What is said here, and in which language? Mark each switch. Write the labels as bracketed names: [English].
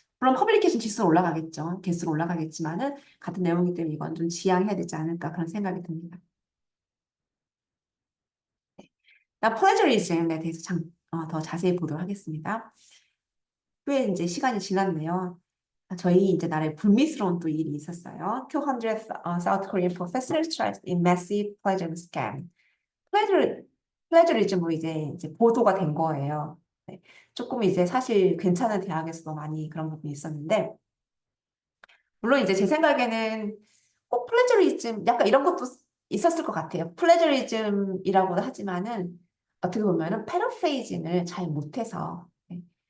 [Korean] 물론 퍼블리케이션 지수는 올라가겠죠. 개수는 올라가겠지만은 같은 내용이기 때문에 이건 좀 지양해야 되지 않을까 그런 생각이 듭니다. 나 플래저리즘에 대해서 더 자세히 보도록 하겠습니다. 꽤 이제 시간이 지났네요. 저희 이제 나라에 불미스러운 또 일이 있었어요. [English] 200 South Korean professors tried in massive plagiarism scam. [Korean] 플래저, 플래저리즘으로 이제 보도가 된 거예요. 네. 조금 이제 사실 괜찮은 대학에서도 많이 그런 부분이 있었는데, 물론 이제 제 생각에는 꼭 플래저리즘, 약간 이런 것도 있었을 것 같아요. 플래저리즘이라고도 하지만은 어떻게 보면은 패러프레이징을 잘 못해서, 네.